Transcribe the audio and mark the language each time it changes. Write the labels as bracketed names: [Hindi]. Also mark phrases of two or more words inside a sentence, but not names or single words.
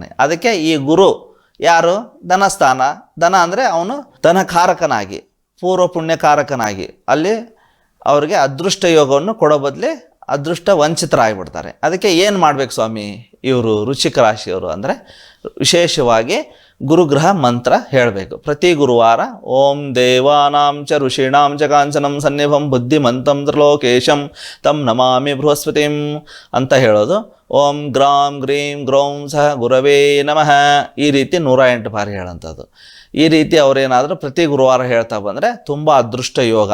[Kannada] ಅದಕ್ಕೆ ಈ ಗುರು ಯಾರು, ಧನಸ್ಥಾನ, ಧನ ಅಂದರೆ ಅವನು ಧನಕಾರಕನಾಗಿ, ಪೂರ್ವ ಪುಣ್ಯಕಾರಕನಾಗಿ ಅಲ್ಲಿ ಅವ್ರಿಗೆ ಅದೃಷ್ಟ ಯೋಗವನ್ನು ಕೊಡೋ ಬದಲಿ ಅದೃಷ್ಟ ವಂಚಿತರಾಗಿಬಿಡ್ತಾರೆ. ಅದಕ್ಕೆ ಏನು ಮಾಡಬೇಕು ಸ್ವಾಮಿ ಇವರು ವೃಶ್ಚಿಕ ರಾಶಿಯವರು ಅಂದರೆ ವಿಶೇಷವಾಗಿ ಗುರುಗ್ರಹ ಮಂತ್ರ ಹೇಳಬೇಕು. ಪ್ರತಿ ಗುರುವಾರ [Sanskrit] ಓಂ ದೇವಾನಾಂ ಚ ಋಷೀಣಾಂ ಚ ಕಾಂಚನಂ ಸನ್ನಿಭಂ ಬುದ್ಧಿಮಂತಂ ತ್ರಿಲೋಕೇಶಂ ತಂ ನಮಾಮಿ ಬೃಹಸ್ಪತಿಂ [Kannada] ಅಂತ ಹೇಳೋದು. [Sanskrit] ಓಂ ಗ್ರಾಂ ಗ್ರೀಂ ಗ್ರೌಂ ಸಹ ಗುರವೇ ನಮಃ [Kannada] ಈ ರೀತಿ 108 ಬಾರಿ ಹೇಳೋಂಥದ್ದು. ಈ ರೀತಿ ಅವರೇನಾದರೂ ಪ್ರತಿ ಗುರುವಾರ ಹೇಳ್ತಾ ಬಂದರೆ ತುಂಬ ಅದೃಷ್ಟ ಯೋಗ.